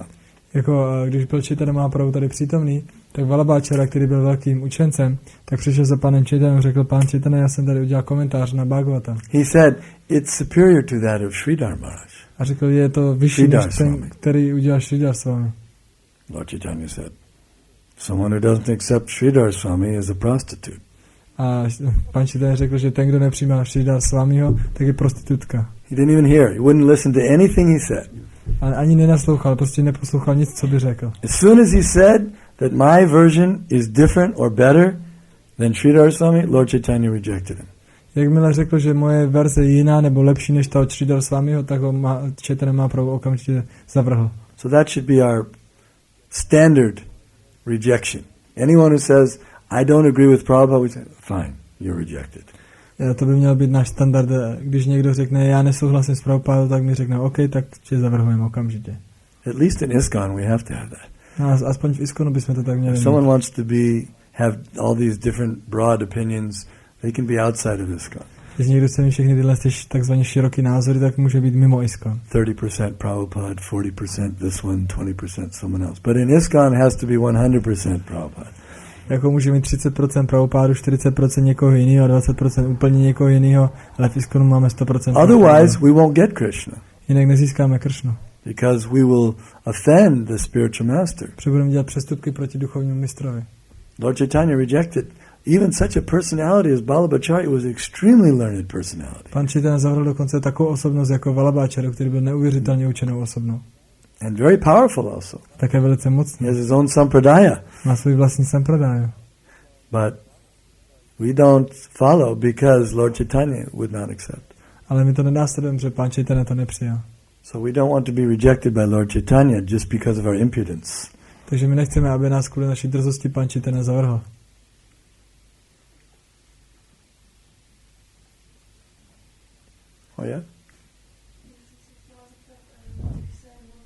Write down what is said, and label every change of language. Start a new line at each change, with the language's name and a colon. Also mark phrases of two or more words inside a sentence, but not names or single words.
Czech: Jako když byl Chaitanya Mahaprabhu tady přítomný, tak Balabhacharya, který byl velkým učencem, tak přišel za panem Chaitanya a řekl, pán Chaitanya, já jsem tady udělal komentář na Bhagavatam.
English: He said, it's superior to that of Sridhar Maharaj.
Czech: A řekl, je to vyšší než ten, který udělal Sridhar Swami.
English: Lord Chaitanya said, someone who doesn't accept Sridhar Swami is a prostitute.
Czech: A pan Chaitanya řekl, že ten, kdo nepřijímá Sridhar Swamiho, tak je prostitutka.
English: He didn't even hear. He wouldn't listen to anything he said.
Czech: A ani nenaslouchal, prostě neposlouchal nic, co by řekl.
English: As soon as he said that my version is different or better than Sridhar Swami, Lord Chaitanya rejected him.
Czech: Jakmile řekl, že moje verze je jiná nebo lepší než ta od Sridhar Swamiho, tak ho Chaitanya Mahaprabhu okamžitě zavrhl.
English: So that should be our standard rejection. Anyone who says, I don't agree with Prabhupada, we say, fine, you're rejected.
Czech: To by měl být náš standard. Když někdo řekne, já nesouhlasím s Prabhupádou, tak mi řekne, OK, tak tě zavrhujeme okamžitě.
English: At least in ISKCON we have to have that.
Czech: No, aspoň v ISKCONu bychom to tak měli
English: If someone wants to have all these different broad opinions, they can be outside of ISKCON.
Czech: Když někdo chce mít všechny tyhle takzvané široké názory, tak může být mimo ISKCON.
English: 30% Prabhupada, 40% this one, 20% someone else. But in ISKCON it has to be 100% Prabhupada.
Czech: Jako může mít 30% Prabhupádu, 40% někoho jiného, 20% úplně někoho jiného, ale v ISKCONu máme 100%.
English: Otherwise we won't get Krishna.
Czech: Jinak nezískáme Kršnu.
English: Because we will offend the spiritual master.
Czech: Protože budeme dělat přestupky proti duchovnímu mistrovi.
English: Lord Chaitanya rejected even such a personality as Balabhacharya was extremely learned personality.
Czech: Pan Chaitanya zavrhl dokonce takovou osobnost jako Balabhacharya, který byl neuvěřitelně učenou osobnou.
English: And very powerful also.
Czech: Také velice mocný.
English: He has his own sampradaya.
Czech: Má svůj vlastní sampradaya.
English: But we don't follow because Lord Chaitanya would not accept.
Czech: Ale my to nenásledujeme, protože Pán Chaitanya to nepřijal.
English: So we don't want to be rejected by Lord Chaitanya just because of our impudence.
Czech: Takže my nechceme, aby nás kvůli naší drzosti Pán Chaitanya zavrhl.
English: Oh yeah?
Czech: Když se